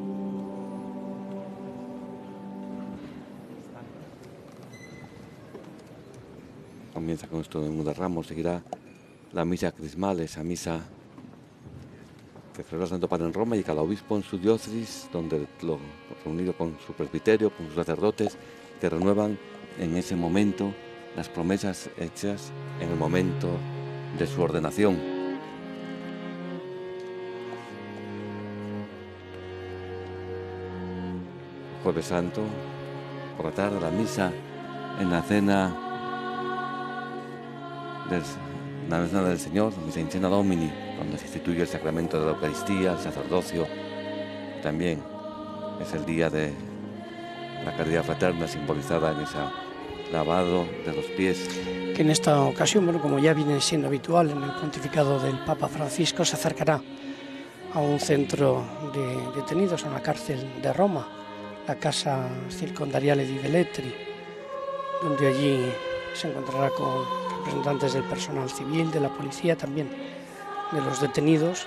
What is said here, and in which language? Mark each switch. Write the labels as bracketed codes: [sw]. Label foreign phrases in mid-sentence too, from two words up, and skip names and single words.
[es] Comienza con este Domingo de Ramos, seguirá la misa crismal, esa misa que celebra el Santo Padre en Roma y cada obispo en su diócesis, donde reunido con su presbiterio, con sus sacerdotes, que renuevan en ese momento las promesas hechas en el momento de su ordenación. Jueves Santo, por la tarde, la misa en la cena del Señor, la misa [la] in cena Domini, [es] donde se instituye el sacramento de la Eucaristía, el sacerdocio. También es el día de la caridad fraterna, simbolizada en esa lavado de los pies. Que en esta ocasión, bueno, como ya viene siendo habitual en el pontificado del Papa Francisco, se acercará a un centro de detenidos, a una cárcel de Roma, la Casa Circondariale di Velletri, donde allí se encontrará con representantes del personal civil, de la policía, también de los detenidos.